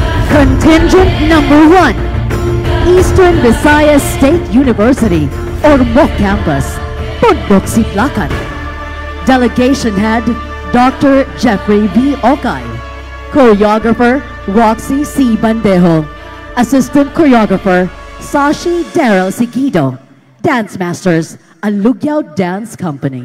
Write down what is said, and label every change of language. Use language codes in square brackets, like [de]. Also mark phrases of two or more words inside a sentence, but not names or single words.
[en] Contingent number 1, Eastern Visayas State University, Ormoc Campus, Pundok Sidlakan. Delegation Head, Dr. Jeffrey V. Okay. Choreographer, Roxy C. Bandejo. Assistant Choreographer, Sashi Daryl Seguido. Dance Masters, Alugyao Dance Company.